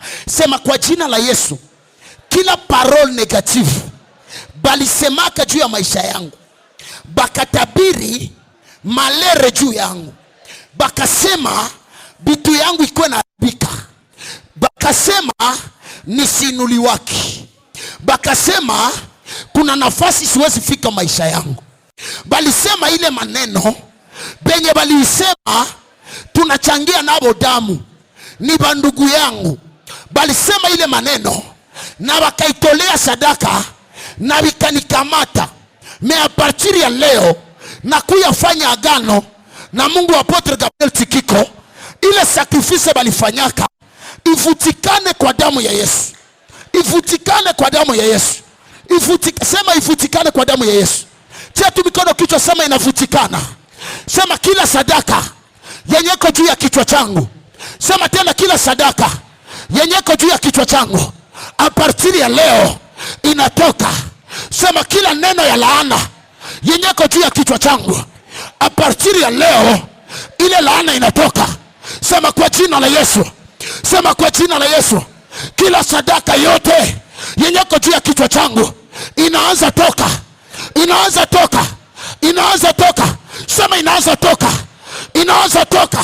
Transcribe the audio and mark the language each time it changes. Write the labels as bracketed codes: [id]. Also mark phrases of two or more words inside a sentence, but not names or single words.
[sw] Sema kwa jina la Yesu, kila [fr] parole negative [sw] bali semaka juu ya maisha yangu, bakatabiri malere juu yangu, bakasema bitu yangu ikuwe na haribika, bakasema nisinuliwaki, bakasema kuna nafasi siwezi fika maisha yangu, bali sema ile maneno benye bali sema tunachangia nabo damu ni bandugu yangu, bali sema ile maneno na wakaitolea sadaka na vikanikamata. [fr] A partir [sw] ya leo na kuyafanya agano na Mungu wa Apotre Gabriel Tikiko, ile sacrifice balifanyaka ifutikane kwa damu ya Yesu. Ifutikane kwa damu ya Yesu. Sema ifutikane kwa damu ya Yesu. Tia tu mikono kichwa, sema inafutikana. Sema kila sadaka yenye iko juu ya kichwa changu. Sema tena kila sadaka yenye iko juu ya kichwa changu [fr] a partir [sw] ya leo inatoka. Sema kila neno ya laana yenye iko juu ya kichwa changu [fr] a partir [sw] ya leo ile laana inatoka. Sema kwa jina la Yesu. Sema kwa jina la Yesu. Kila sadaka yote yenye iko juu ya kichwa changu inaanza toka. Inaanza toka. Inaanza toka. Sema inaanza toka. Inaanza toka.